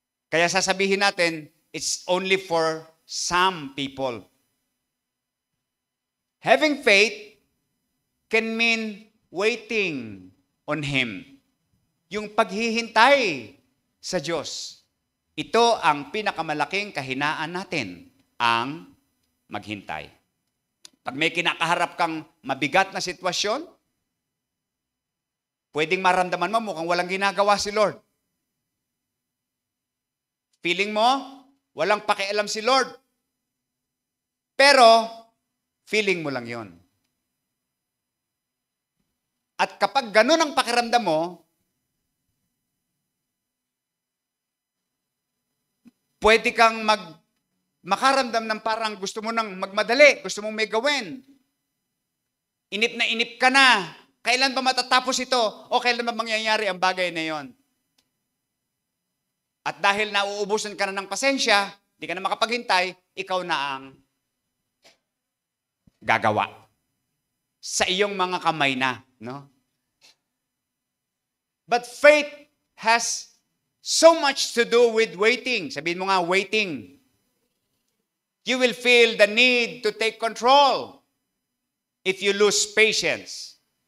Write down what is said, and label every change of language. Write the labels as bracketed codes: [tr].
[tl] Kaya sasabihin natin, [en] it's only for some people. Having faith can mean waiting on Him. [tl] Yung paghihintay sa Diyos. Ito ang pinakamalaking kahinaan natin, ang maghintay. Pag may kinakaharap kang mabigat na sitwasyon, pwedeng maramdaman mo mukhang walang ginagawa si Lord. Feeling mo, walang pakialam si Lord. Pero, feeling mo lang yon. At kapag ganun ang pakiramdam mo, pwede kang makaramdam ng parang gusto mo nang magmadali, gusto mong may gawin. Inip na inip ka na. Kailan ba matatapos ito? O kailan ba mangyayari ang bagay na yon? At dahil nauubusan ka na ng pasensya, di ka na makapaghintay, ikaw na ang gagawa. sa iyong mga kamay na, no? [en] But faith has so much to do with waiting. [tl] Sabihin mo nga, [en] waiting. You will feel the need to take control if you lose patience.